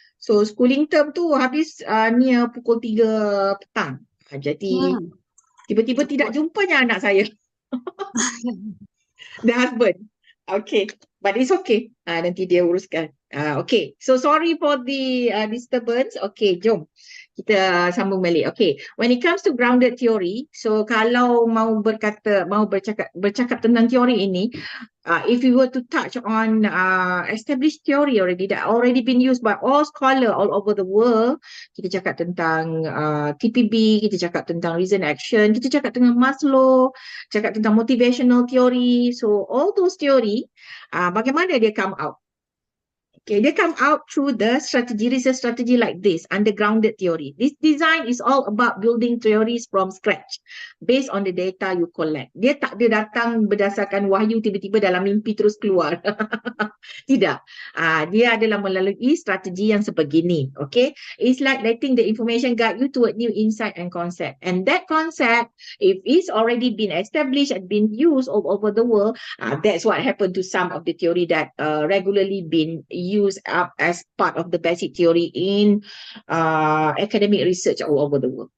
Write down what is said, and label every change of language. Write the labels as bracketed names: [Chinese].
[English] So schooling term [Malay] tu habis near pukul 3 petang. Jadi tiba-tiba tidak jumpanya anak saya. [English] The husband. Okay, but it's okay. [Malay] Nanti dia uruskan. [English] Okay, so sorry for the disturbance. Okay, [Malay] jom kita sambung balik. [English] Okay, when it comes to grounded theory, so [Malay] kalau mau bercakap tentang teori ini, [English] if we were to touch on established theory already that already been used by all scholar all over the world, [Malay] kita cakap tentang TPB, kita cakap tentang reason action, kita cakap tentang Maslow, cakap tentang motivational theory. [English] So all those theory, [Malay] bagaimana dia [English] come out? Okay, they come out through the research strategy like this, undergrounded theory. This design is all about building theories from scratch based on the data you collect. [Malay] Dia tak dia datang berdasarkan wahyu tiba-tiba dalam mimpi terus keluar. Tidak. Dia adalah melalui strategi yang sebegini. [English] Okay, it's like letting the information guide you toward new insight and concept. And that concept, if it's already been established and been used all over the world, that's what happened to some of the theory that regularly been used up as part of the basic theory in academic research all over the world.